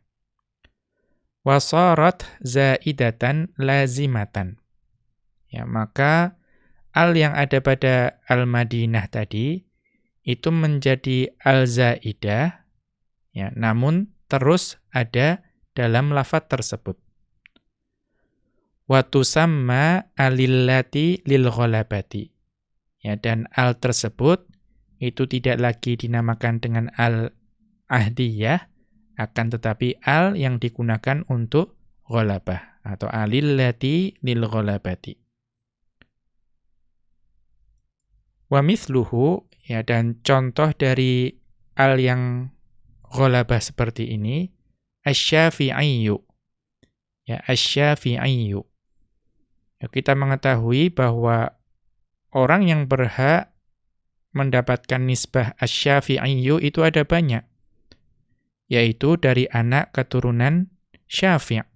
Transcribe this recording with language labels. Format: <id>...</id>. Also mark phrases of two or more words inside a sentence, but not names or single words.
<ar>وصارت زائدة لازمة.</ar> <id>Ya, maka al yang ada pada Al-Madinah tadi itu menjadi al-zaidah, ya, namun terus ada dalam lafadz tersebut.</id> <ar>وتسمى التي للغلبة.</ar> <id>Ya, dan al tersebut itu tidak lagi dinamakan dengan al-ahdiyah, akan tetapi al yang digunakan untuk ghalabah atau</id> <ar>التي للغلبة. ومثله, ya,</ar> <id>dan contoh dari al yang ghalabah seperti ini, asy-Syafi'iyyu. Ya, asy-Syafi'iyyu. Ya, kita mengetahui bahwa orang yang berhak mendapatkan nisbah asy-Syafi'iyyu itu ada banyak, yaitu dari anak keturunan Syafi'.</id>